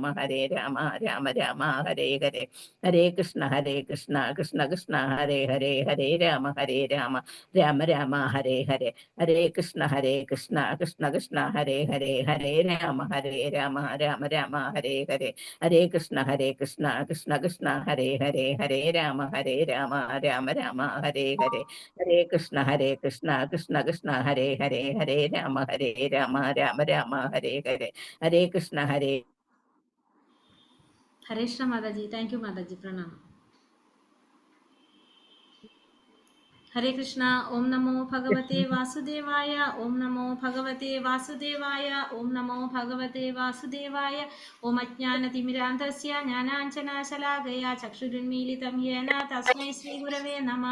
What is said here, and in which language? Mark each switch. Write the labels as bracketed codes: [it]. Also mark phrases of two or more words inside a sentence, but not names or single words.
[sa] രാമ ഹരേ ഹരേ ഹരേ കൃഷ്ണ കൃഷ്ണ ഹരേ ഹരേ ഹരേ രാമ രാമ ഹരേ ഹരേ ഹരേ കൃഷ്ണ കൃഷ്ണ ഹരേ ഹരേ ഹരേ രാമ രാമ ഹരേ ഹരേ ഹരേ കൃഷ്ണ കൃഷ്ണ ഹരേ ഹരേ ഹരേ രാമ രാമ ഹരേ ഹരേ ഹരേ കൃഷ്ണ കൃഷ്ണ ഹരേ ഹരേ ഹരേ രാമ രാമ ഹരേ ഹരേ ഹരേ കൃഷ്ണ [ml] ഹരേ കൃഷ്ണ മാതാജി. [en] thank you [ml] മാതാജി. പ്രണാമം. [sa] ഹരേ കൃഷ്ണ. ഓം നമോ ഭഗവതേ വാസുദേവായ. ഓം നമോ ഭഗവതേ വാസുദേവായ. ഓം നമോ ഭഗവതേ വാസുദേവായ. ഓം അജ്ഞാനതിമിരാന്ധസ്യ ജ്ഞാനാഞ്ജനശലാകയ ചക്ഷുരുന്മീലിതം യേന തസ്മൈ ശ്രീ ഗുരവേ നമഃ.